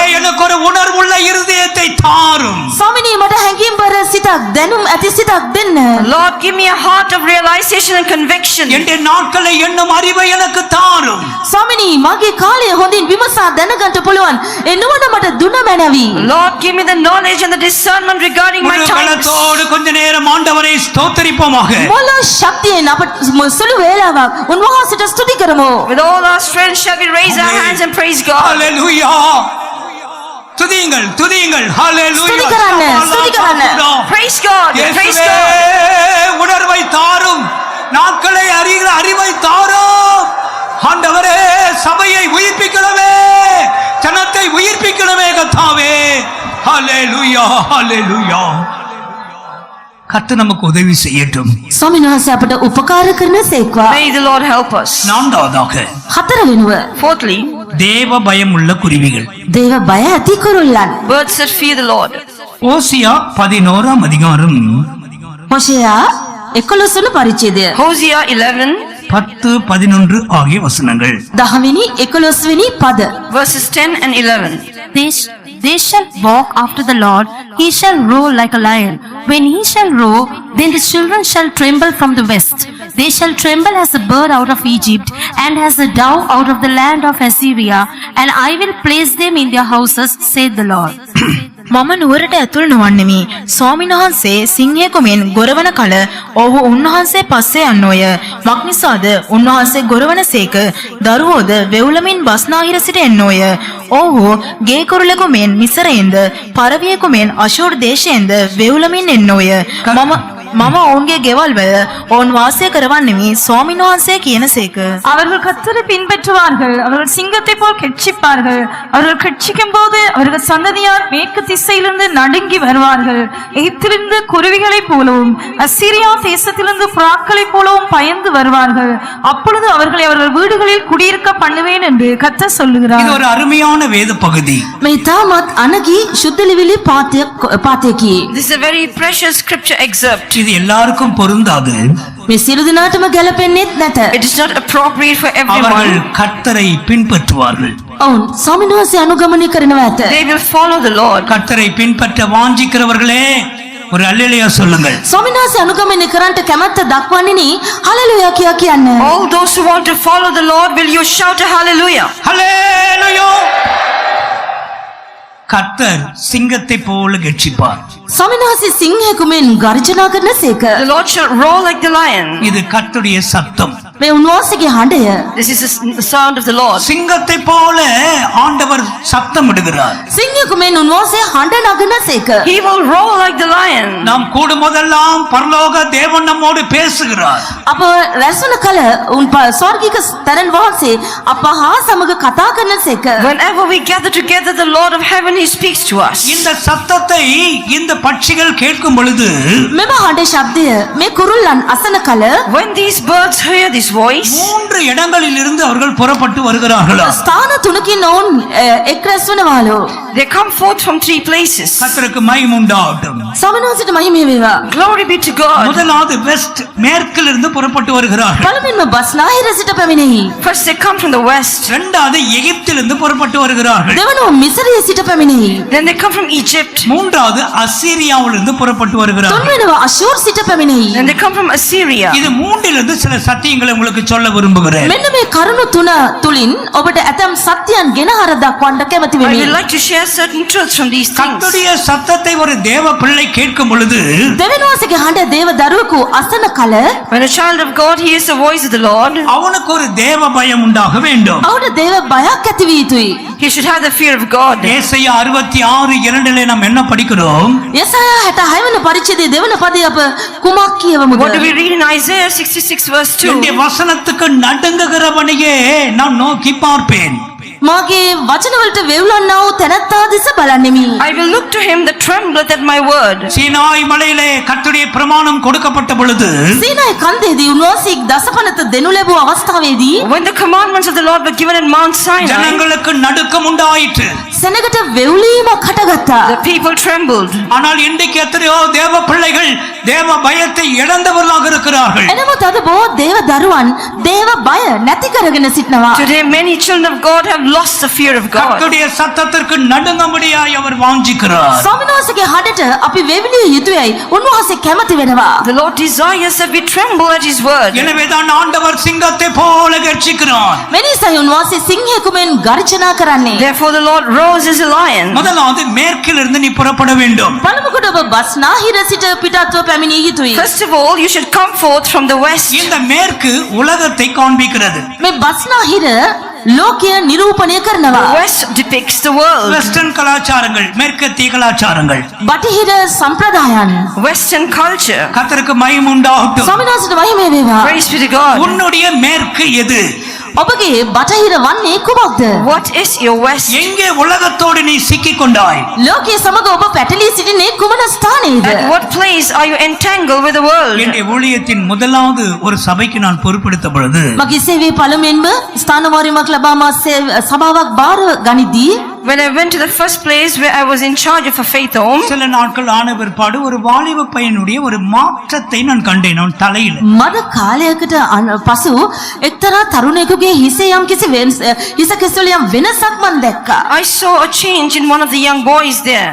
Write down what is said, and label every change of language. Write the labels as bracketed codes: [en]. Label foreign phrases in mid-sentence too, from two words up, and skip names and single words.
[en] Lord. [ta] எனக்கு ஒரு உணர்வுள்ள இருதயத்தை தாரும். [si] ස්වාමිනී මට හැඟීම්බර සිතක් දැනුම් ඇති සිතක් දෙන්න. [en] Lord, give me a heart of realization and conviction. [ta] என்ற நாட்களை எண்ணும் அறிவை எனக்கு தாரும். [si] ස්වාමිනී මගේ කාලය හොඳින් විමසා දැනගන්න පුළුවන්. ඒ නුවණ මට දුන මැනවි. [en] Lord, give me the knowledge and the discernment regarding my [ta] முழு [en] times. [ta] பலத்தோடு கொஞ்ச நேரம் ஆண்டவரை ஸ்தோத்திரிப்போமாக. [si] මොළ ශක්තියෙන් අප සුළු වේලාවක් උන්වහන්සේට ස්තුති කරමු. [en] With all our strength shall we raise our hands and praise God. [ta] ஹalleluya. துதியுங்கள் துதியுங்கள். ஹalleluya. [si] ஸ்துதி කරන්න. [en] Praise God. Praise [ta] இயேசுவே, [en] God. [ta] உணர்வை தாரும். நாட்களை அறிகிற அறிவை தாரும். ஆண்டவரே, சபையை உயிர்ப்பிக்கணுமே, ஜனத்தை உயிர்ப்பிக்கணுமே கர்த்தாவே. ஹalleluya ஹalleluya. கர்த்தர் நமக்கு உதவி செய்யட்டும். [si] ස්වාමීන් වහන්සේ අපට උපකාර කරන සේක්වා. [en] May the Lord help us. [ta] நான்காவதாக [si] හතරවෙනුව [en] Fourthly, [ta] தேவ பயம் உள்ள குருவிகள். [si] දේව බය ඇති කුරුල්ලන්. [en] birds that fear the Lord. [ta] ஓசியா 11 அதிகாரம் [si] හොෂයා 11 වන පරිච්ඡේදය. [en] Hosea 11, [ta] 10 11 ஆகிய வசனங்கள். [si] 10 11 වෙනි පද. [en] verses 10 and 11. They shall walk after the Lord, he shall roar like a lion. When he shall roar, then the children shall tremble from the west. They shall tremble as a bird out of Egypt, and as a dove out of the land of Assyria, and I will place them in their houses, saith the Lord. [si] මම නුවරට ඇතුල් නොවන්නෙමි. ස්වාමීන් වහන්සේ සිංහයෙකු මෙන් ගොරවන කල ඔහු උන්වහන්සේ පස්සේ යන්නෝය. මක්නිසාද උන්වහන්සේ ගොරවනසේක දරුවෝද වෙවුලමින් බස්නාහිර සිට එන්නෝය. ඔහු ගේ කුරුලෙකු මෙන් මිසරයෙන්ද පරවියෙකු මෙන් අශූර් දේශයෙන්ද වෙවුලමින් එන්නෝය. මම ඔවුන්ගේ ගෙවල් වල ඔවුන් වාසය කරවන්නෙමි. ස්වාමීන් වහන්සේ කියනසේක. [ta] அவர்கள் கர்த்தரை பின்பற்றுவார்கள். அவர்கள் சிங்கத்தை போல் கெட்சிப்பார்கள். அவர்கள் கெட்சிக்கும் போது அவர்கள் சந்ததியார் மேற்கு திசையிலிருந்து நடுங்கி வருவார்கள். எகிப்திலிருந்து குருவிகளைப் போலவும் அசீரியா தேசத்திலிருந்து புறாக்களைப் போலவும் பயந்து வருவார்கள். அப்பொழுது அவர்களை அவர்கள் வீடுகளில் குடியிருக்க பண்ணுவேன் என்று கர்த்தர் இது சொல்லுகிறார். ஒரு அருமையான வேத பகுதி. [si] මේ තාමත් අනගී ශුද්ධලිවිලි පාතයකි. [en] This is a very precious scripture excerpt. [ta] இது எல்லாருக்கும் பொருந்தாது. [si] මේ සියලු දිනාටම ගැලපෙන්නේත් නැත. [en] It is not appropriate for [ta] அவர்கள் [en] everyone. [ta] கர்த்தரை பின்பற்றுவார்கள். [si] ඔවුන් ස්වාමීන් වහන්සේ අනුගමනය කරනවා ඇත. [en] They will follow the Lord. [ta] கர்த்தரை பின்பற்ற வாஞ்சிக்கிறவர்களே ஒரு அல்லேலூயா சொல்லுங்கள். [si] ස්වාමීන් වහන්සේ අනුගමනය කරන්නට කැමැත්ත දක්වන්නේ හලෙලුයා කියා කියන්න. [en] All those who want to follow the Lord, will you shout a hallelujah? [ta] ஹல்லேலூயா. கர்த்தர் சிங்கத்தை போல கெட்சிப்பார். [si] ස්වාමීන් වහන්සේ සිංහයෙකු මෙන් ගර්ජනා කරනසේක. [en] The Lord shall roar like the lion. [ta] இது கர்த்தருடைய சத்தம். [si] මේ උන්වහන්සේගේ හඬය. [en] This is the sound of the Lord. [ta] சிங்கத்தை போல ஆண்டவர் சத்தம் இடுகிறார். [si] සිංහයෙකු මෙන් උන්වහන්සේ හඬ නගනසේක. [en] He will roar like the lion. [ta] நாம் கூடும்போதெல்லாம் பரலோக தேவன் நம்மோடு பேசுகிறார். [si] අප රැස්වන කල උන් ස්වර්ගික තරන් වහන්සේ අප හා සමග කතා කරනසේක. [en] Whenever we gather together, the Lord of heaven, He speaks to us. [ta] இந்த சத்தத்தை இந்த பட்சிகள் கேட்கும் பொழுது [si] මෙම හඬ ශබ්දය මේ කුරුල්ලන් අසන කල [en] When these birds hear this voice, [ta] 3 இடங்களில் இருந்து அவர்கள் புறப்பட்டு வருகிறார்களா. [si] ස්ථාන තුනකින් ඔවුන් එක් රැස් වනවාලු. [en] they come forth from 3 places. [ta] கர்த்தருக்கு மகிமை உண்டாகட்டும். [si] සමනෝසිට මහිමේ වේවා. [en] Glory be to God. [ta] முதலாவது வெஸ்ட் மேற்கில் இருந்து புறப்பட்டு வருகிறார்கள். [si] පළමුවෙන්ම බස්නාහිර සිට පැමිණෙහි. [en] First they come from the west. [ta] இரண்டாவது எகிப்திலிருந்து புறப்பட்டு வருகிறார்கள். [si] දෙවනුව මිසරයේ සිට පැමිණෙහි. [en] Then they come from Egypt. [ta] மூன்றாவது அசீரியாவிலிருந்து புறப்பட்டு வருகிறார்கள். [si] තුන්වෙනව අශූර් සිට පැමිණෙහි. [en] Then they come from Assyria. [ta] இது மூன்றிலிருந்து சில சத்தியங்களை உங்களுக்கு சொல்ல விரும்புகிறேன். [si] මෙන්න මේ කරුණු තුන තුලින් ඔබට ඇතම් සත්‍යයන් ගෙනහර දක්වන්න කැමති [en] I [si] වෙමි. [en] would like to share certain truths from these things. [ta] கர்த்தருடைய சத்தத்தை ஒரு தேவ பிள்ளை கேட்கும் பொழுது [si] දෙවෙනවාසගේ හඬ දේව දරුවෙකු අසන කල [en] When a child of God hears the voice of the Lord, [ta] அவனுக்கு ஒரு தேவ பயம் உண்டாக வேண்டும். [si] ඔහුට දේව බයක් ඇති විය යුතුයි. [en] he should have the fear of God. [ta] ஏசாயா 66:2 நாம் என்ன படிக்கிறோம்? [si] යසායා 66 වෙනි පරිච්ඡේදයේ දෙවන පදේ අප කුමක් කියවමුද? [en] What do we read in Isaiah 66 verse 2? [ta] என்னுடைய வசனத்துக்கு நடுங்குகிறவனையே நான் நோக்கி பார்ப்பேன். [si] මාගේ වචනවලට වෙවුලන්නා වූ තැනැත්තා දෙස බලන්නෙමි. [en] I will look to him that trembleth at my word. [ta] சீனாய் மலையிலே கர்த்தருடைய பிரமாணம் கொடுக்கப்பட்ட பொழுது [si] සීනායි කන්දේදී උන්වහන්සේ දසපනත දෙනු ලැබූ අවස්ථාවේදී [en] When the commandments of the Lord were given in Mount Sinai, [ta] ஜனங்களுக்கு நடுக்கம் உண்டாயிற்று. [si] සෙනගට වෙවුලීමක් හටගත්තා. [en] the people trembled. [ta] ஆனால் இன்றைக்கு எத்தனையோ தேவ பிள்ளைகள் தேவ பயத்தை இழந்தவர்களாக இருக்கிறார்கள். [si] එනමුත් අද බොහෝ දේව දරුවන් දේව බය නැති කරගෙන සිටිනවා. [en] Today many children of God have lost the fear of God. [ta] கர்த்தருடைய சத்தத்திற்கு நடுங்கும்படியாய் அவர் வாஞ்சிக்கிறார். [si] ස්වාමීන් වහන්සේගේ හඬට අපි වෙවිලිය යුතුයයි උන්වහන්සේ කැමති වෙනවා. [en] The Lord desires that we tremble at His word. [ta] எனவேதான் ஆண்டவர் சிங்கத்தை போல கர்ஜிக்கிறார். [si] මෙනිසයි උන්වහන්සේ සිංහයෙකු මෙන් ගර්ජනා කරන්නේ. [en] Therefore the Lord rose as a lion. [ta] முதலாவது மேற்கிலிருந்து நீ புறப்பட வேண்டும். [si] පළමුකොට ඔබ බස්නාහිර සිට පිටත්ව පැමිණිය යුතුයි. [en] First of all, you should come forth from the west. [ta] இந்த மேற்கு உலகத்தை காண்பிக்கிறது. [si] මේ බස්නාහිර ලෝකය නිරූපණය කරනවා. [en] The west depicts the world. [ta] வெஸ்டர்ன் கலாச்சாரங்கள் மேற்கத்திய கலாச்சாரங்கள் [si] බටහිර සම්ප්‍රදායන්. [en] Western culture. [ta] கர்த்தருக்கு மகிமை உண்டாகட்டும். [si] ස්වාමීන් වහන්සේට මහිම වේවා. [en] Praise be to God. [ta] உன்னுடைய மேற்கு எது? [si] ඔබගේ බටහිර වන්නේ කුමක්ද? [en] What is your west? [ta] எங்கே உலகத்தோடு நீ சிக்கிக் கொண்டாய்? [si] ලෝකයේ සමග ඔබ පැටලී සිටින්නේ කුමන ස්ථානයේද? [en] At what place are you entangled with the world? [ta] என்னுடைய ஊழியத்தின் முதலாவது ஒரு சபைக்கு நான் பொறுப்பெடுத்த பொழுது [si] මගේ සේවයේ පළමුවෙන්ම ස්ථානවාරිමක් ලබා මා සභාවක් බාර ගනිද්දී [en] When I went to the first place where I was in charge of a faith home, [ta] சில நாட்கள் ஆன பிற்பாடு ஒரு வாலிப பையனுடைய ஒரு மாற்றத்தை நான் கண்டேன் அவன் தலையில. [si] මද කාලයකට පසු එක්තරා තරුණයෙකුගේ හිසේ යම් කිසි හිස කෙස්වල යම් වෙනසක් මම දැක්කා. [en] I saw a change in one of the young boys there.